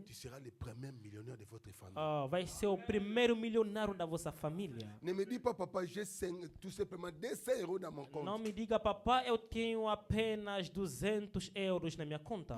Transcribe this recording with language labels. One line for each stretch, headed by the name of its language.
French: tu seras le premier millionnaire de votre famille.
Portuguese: vai ser o primeiro milionário da vossa família.
French: Ne me dis pas, papa, j'ai tout simplement 200 euros dans mon compte.
Portuguese: Não me diga, papai, eu tenho apenas 200 euros na minha conta.